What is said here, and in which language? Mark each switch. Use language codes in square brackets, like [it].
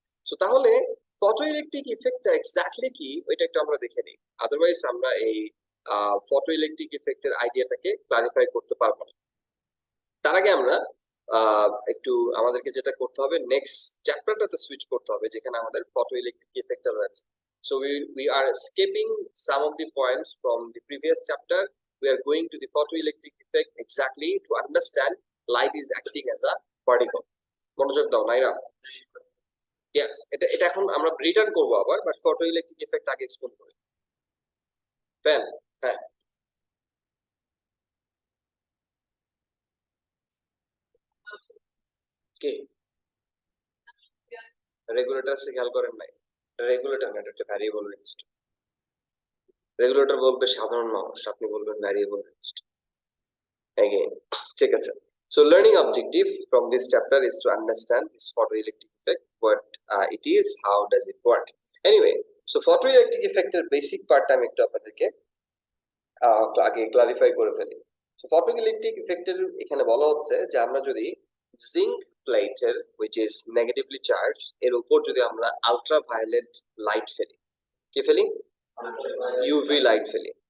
[bn] So তাহলে photo electric ইফেক্টটা exactly কি ওইটা একটু আমরা দেখে নিই, আদারওয়াইজ আমরা এই ফটো ইলেকট্রিক ইফেক্টের আইডিয়াটাকে ক্লারিফাই করতে পারবো না। তার আগে আমরা একটু আমাদেরকে যেটা করতে হবে, নেক্সট চ্যাপ্টারটাতে সুইচ করতে হবে যেখানে আমাদের ফটো ইলেকট্রিক ইফেক্টটা রয়েছে। [en] So we are skipping some of the points from the previous chapter. We are going to the photoelectric effect exactly to understand light is acting as a particle. [bn] মনোযোগ দাও নাইরা। Yes, এটা এখন আমরা return করব আবার, but photoelectric effect আগে explain করি। Fan, হ্যাঁ কি রেগুলেটর সে খেয়াল করেন নাই? রেগুলেটর না, এটা একটা ভ্যারিয়েবল রেজিস্টার। রেগুলেটর বলবে সাধারণ মানুষ, আপনি বলবেন ভ্যারিয়েবল রেজিস্টার। Again, ঠিক আছে। [en] So learning objective from this chapter is to understand this photoelectric effect, what it is, how does it work. [bn] Anyway, so photoelectric effect এর basic part আমি একটু আপনাদেরকে আগে ক্লারিফাই করে ফেলি। So photoelectric effect এর এখানে বলা হচ্ছে যে আমরা যদি জিঙ্ক প্লেটের [en] which is negatively charged [bn] এর উপর যদি আমরা আলট্রাভায়োলেট লাইট ফেলি, কি ফেলি? ইউভি লাইট ফেলি।